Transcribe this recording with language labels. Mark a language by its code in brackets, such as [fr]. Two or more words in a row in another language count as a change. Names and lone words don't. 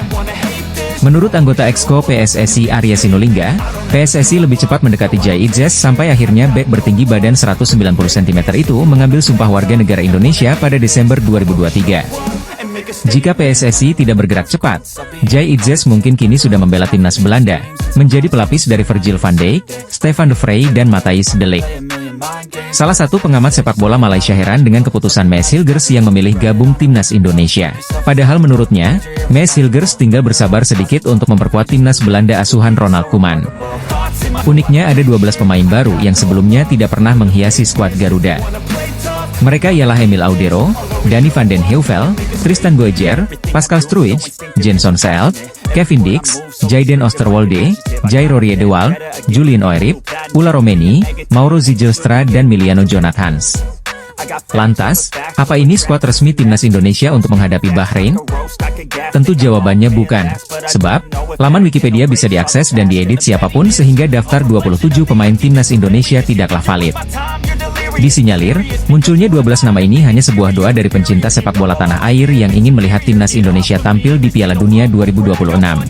[id] Menurut anggota Exco PSSI Arya Sinulinga, PSSI lebih cepat mendekati Jay Itzes sampai akhirnya bek bertinggi badan 190 cm itu mengambil sumpah warga negara Indonesia pada Desember 2023. Jika PSSI tidak bergerak cepat, Jay Itzes mungkin kini sudah membela timnas Belanda, menjadi pelapis dari Virgil van Dijk, Stefan de Vrij dan Matthijs de Ligt. Salah satu pengamat sepak bola Malaysia heran dengan keputusan Maes Hilgers yang memilih gabung timnas Indonesia. Padahal menurutnya, Maes Hilgers tinggal bersabar sedikit untuk memperkuat timnas Belanda asuhan Ronald Koeman. Uniknya ada 12 pemain baru yang sebelumnya tidak pernah menghiasi skuad Garuda. Mereka ialah Emil Audero, Danny van den Heuvel, Tristan Boeger, Pascal Struijk, Jenson Seelt, Kevin Dix, Jayden Oosterwolde, Jairo Riedewald, Julian Oerip, Ulla Romeni, Mauro Zijlstra dan Miliano Jonathans. Lantas, apa ini skuad resmi timnas Indonesia untuk menghadapi Bahrain? Tentu jawabannya bukan, sebab laman Wikipedia bisa diakses dan diedit siapapun sehingga daftar 27 pemain timnas Indonesia tidaklah valid. Disinyalir, munculnya 12 nama ini hanya sebuah doa dari pencinta sepak bola tanah air yang ingin melihat timnas Indonesia tampil di Piala Dunia 2026.